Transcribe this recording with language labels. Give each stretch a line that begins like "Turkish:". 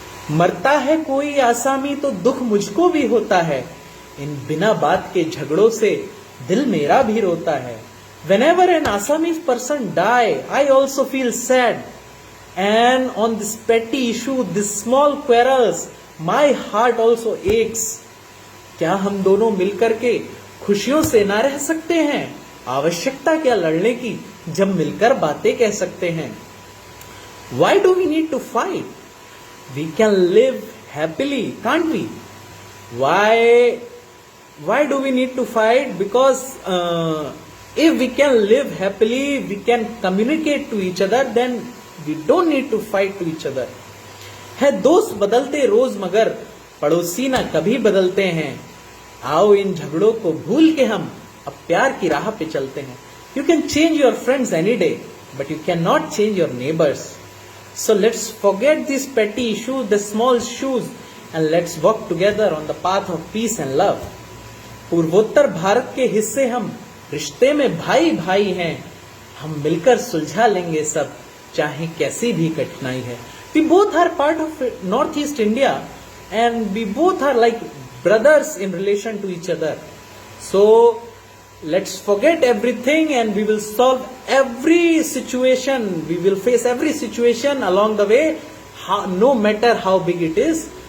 Hindi: मरता है कोई आसामी तो दुख मुझको भी होता है. इन बिना बात के झगड़ों से दिल मेरा भी रोता है.
English: Whenever an Assamese person die, I also feel sad. And on this petty issue, this small quarrels, my heart also aches.
Hindi: क्या हम दोनों मिलकर के खुशियों से ना रह सकते हैं? आवश्यकता क्या लड़ने की, जब मिलकर बातें कह सकते हैं.
English: Why do we need to fight? We can live happily, can't we? Why do we need to fight? Because if we can live happily, we can communicate to each other, then we don't need to fight to each other.
Hindi: है दोस्त बदलते रोज मगर पड़ोसी ना कभी बदलते हैं. आओ इन झगड़ों को भूल के हम अब प्यार की राह पे चलते हैं.
English: You can change your friends any day, but you cannot change your neighbors. So let's forget these petty issues, the small issues, and let's walk together on the path of peace and love.
Hindi: पूर्वोत्तर भारत के हिस्से हम, रिश्ते में भाई भाई हैं. हम मिलकर सुलझा लेंगे सब, चाहे कैसी भी कठिनाई है.
English: We both are part of Northeast India, and we both are like brothers in relation to each other. So let's forget everything and we will solve every situation. We will face every situation along the way, no matter how big it is.